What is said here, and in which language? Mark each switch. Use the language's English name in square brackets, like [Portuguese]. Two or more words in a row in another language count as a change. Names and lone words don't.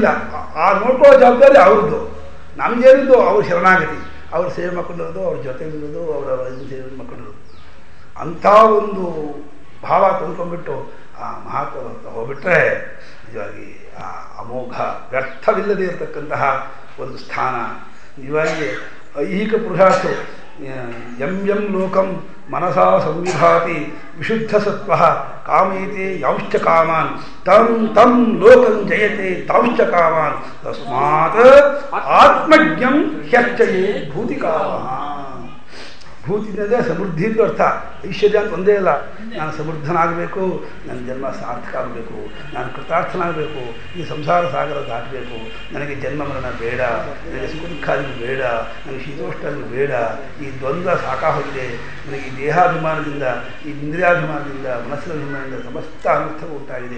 [Kannada] ಆ ನೋಡ್ಕೊಳ್ಳೋ ಜವಾಬ್ದಾರಿ ಅವ್ರದ್ದು, ನಮಗೇನಿದ್ದು ಅವ್ರ ಶರಣಾಗತಿ, ಅವ್ರ ಸೇವೆ ಮಾಡ್ಕೊಂಡಿರೋದು, ಅವ್ರ ಜೊತೆಗಿರೋದು, ಅವರ ಸೇವೆ ಮಾಡ್ಕೊಂಡಿರೋದು. ಅಂಥ ಒಂದು ಭಾವ ತಂದ್ಕೊಂಡ್ಬಿಟ್ಟು ಆ ಮಹಾತ್ಮ ಹೋಗ್ಬಿಟ್ರೆ ನಿಜವಾಗಿ ಆ ಅಮೋಘ ವ್ಯರ್ಥವಿಲ್ಲದೆ ಇರತಕ್ಕಂತಹ ಒಂದು ಸ್ಥಾನ. ನಿಜವಾಗಿ ಐಹಿಕ ಪುರುಷಾರ್ಥು [Sanskrit] ಯಂ ಲೋಕಂ ಮನಸಾ ಸಂವಿಭಾತಿ ವಿಶುದ್ಧ ಸತ್ವ ಕಾಮೇತೆ ಯಾಂಶ್ಚ ಕಾಮಾನ್ ತಂ ಲೋಕಂ ಜಯತೆ ತಾಂಶ್ಚ ಕಾಮಾನ್ ತಸ್ಮಾತ್ ಆತ್ಮಜ್ಞಂ ಹ್ಯರ್ಚಯೇ ಭೂತಿಕಾಮಃ. [Kannada] ಭೂತಿನದೇ ಸಮೃದ್ಧಿ ಅಂತ ಅರ್ಥ. ಐಶ್ವರ್ಯ ಅಂತ ಒಂದೇ ಇಲ್ಲ. ನಾನು ಸಮೃದ್ಧನಾಗಬೇಕು, ನನ್ನ ಜನ್ಮ ಸಾರ್ಥಕ ಆಗಬೇಕು, ನಾನು ಕೃತಾರ್ಥನಾಗಬೇಕು, ಈ ಸಂಸಾರ ಸಾಗರ ದಾಟಬೇಕು, ನನಗೆ ಜನ್ಮ ಮರಣ ಬೇಡ, ನನಗೆ ಸುಖ ದುಃಖಾದಿಗಳು ಬೇಡ, ನನಗೆ ಶೀತೋಷ್ಟಾದಿಗಳು ಬೇಡ, ಈ ದ್ವಂದ್ವ ಸಾಕಾಗೋಗಿದೆ, ನನಗೆ ಈ ದೇಹಾಭಿಮಾನದಿಂದ, ಈ ಇಂದ್ರಿಯಾಭಿಮಾನದಿಂದ, ಮನಸ್ಸಿನ ಅಭಿಮಾನದಿಂದ ಸಮಸ್ತ ಅನರ್ಥವು ಉಂಟಾಗಿದೆ.